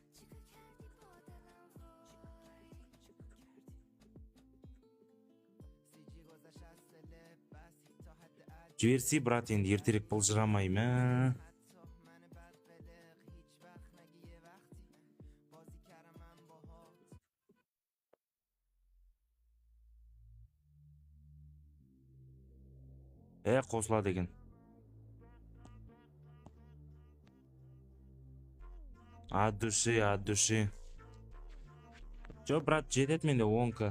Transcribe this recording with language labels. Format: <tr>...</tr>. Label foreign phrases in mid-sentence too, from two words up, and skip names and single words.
<kk>Жіберсей, брат, енді ертерек бұлжырамай ма? Қосылады екен.</kk> <ru>От души, от души.</ru> <kk>Жоқ, брат, жетеді менде 10к.</kk>